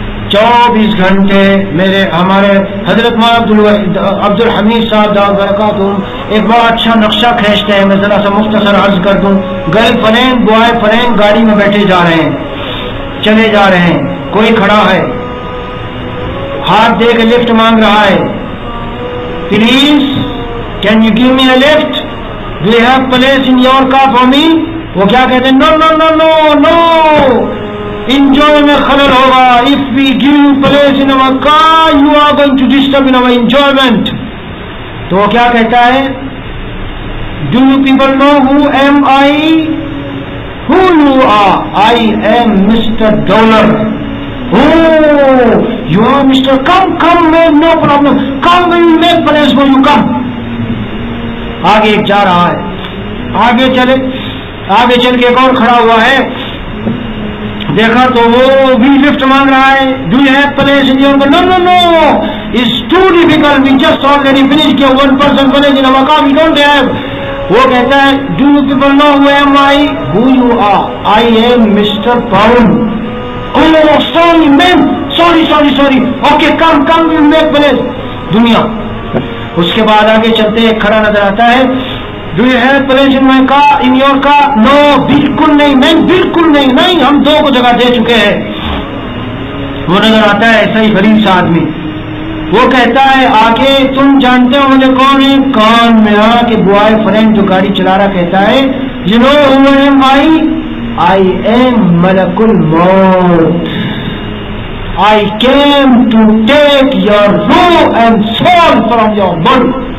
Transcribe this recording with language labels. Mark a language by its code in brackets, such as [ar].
[ur] 24 گھنٹے ہمارے حضرت مولانا عبد الحمید صاحب دعوت برکاتہ ایک بڑا اچھا نقشہ کھینچتے ہیں، میں ذرا سا مختصر عرض کر دوں۔ گرل فرینڈ بوائے فرینڈ گاڑی میں بیٹھے جا رہے ہیں، چلے جا رہے ہیں، کوئی کھڑا ہے، ہاتھ دے کے لفٹ مانگ رہا ہے، [en] Please can you give me a lift? Do you have place in your car for me? [ur] وہ کیا کہتے ہیں؟ [en] No, no, no, no, no. [ur] Enjoy میں خلل ہوگا. [en] If we give you place in our car, you are going to disturb in our enjoyment. [ur] تو وہ کیا کہتا ہے؟ [en] Do you people know who am I? Who you are? I am Mr. Dollar. Oh, you are Mr. Come, man, no problem. Come, we will make place for you. Come. [ur] آگے ایک جا رہا ہے. آگے چل کے ایک اور کھڑا ہوا ہے. دیکھا تو وہ بھی لفٹ مانگ رہا ہے. [en] Do you have place in your car? No, no, no. It's too difficult. We just already finished your one person place in our car. We don't have. [ur] وہ کہتا ہے [en] Do you people know who am I? Who you are? I am Mr. Pound. Oh, sorry man. Sorry. Okay, come, we will make place. [ur] دنیا. اس کے بعد آگے چلتے ایک کھڑا نظر آتا ہے. [en] Do you have place in my car? In your car? No, [ur] بالکل نہیں مین, بالکل نہیں, ہم دو کو جگہ دے چکے ہیں. وہ نظر آتا ہے ایسا ہی غریب سا آدمی. وہ کہتا ہے آگے تم جانتے ہو مجھے کون ہے؟ کون؟ میرا کہ بوائے فرینڈ جو گاڑی چلا رہا کہتا ہے [en] You know who am I? I am ملک الموت. I came to take your ruh and soul from your body.